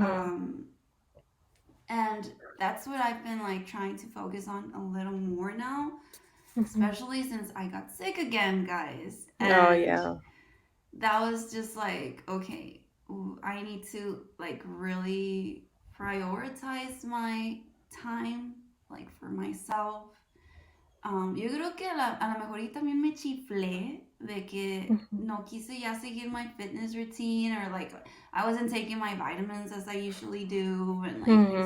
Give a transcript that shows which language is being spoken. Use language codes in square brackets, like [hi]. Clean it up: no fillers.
[en] Um, and that's what I've been like trying to focus on a little more now, Mhm. especially since I got sick again, guys. Oh And yeah. that was just like, okay, I need to like really prioritize my time, like for myself. [es] Yo creo que a lo mejor y también me chiflé de que Mhm. no quise ya seguir [en] my fitness routine, or like I wasn't taking my vitamins as I usually do and like things